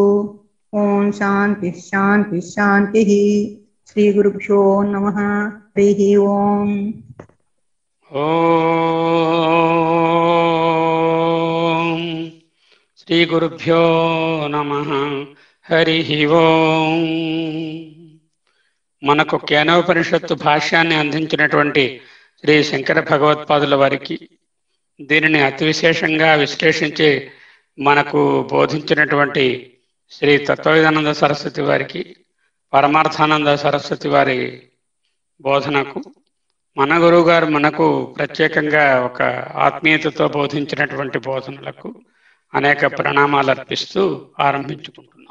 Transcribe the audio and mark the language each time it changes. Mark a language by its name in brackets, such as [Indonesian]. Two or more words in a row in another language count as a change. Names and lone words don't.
[Sanskrit] ॐ शान्तिः शान्तिः शान्तिः। श्री गुरुभ्यो नमः। हरिः ओम्। ओम श्री गुरुभ्यो नमः। हरिः ओम। [Telugu] మనకు కేనోపనిషత్తు భాష్యాన్ని అందించినటువంటి శ్రీ శంకర భగవత్పాదుల వారికి, దీనిని అతి విశేషంగా విశ్లేషించి మనకు బోధించినటువంటి శ్రీ తత్వవేదానంద సరస్వతి వారికి, పరమార్థానంద సరస్వతి వారి బోధనకు, మన గురువు గారు మనకు ప్రత్యేకంగా ఒక ఆత్మీయతతో బోధించినటువంటి బోధనలకు అనేక ప్రణామాలు అర్పిస్తూ ఆరంభించుకుంటున్నాం.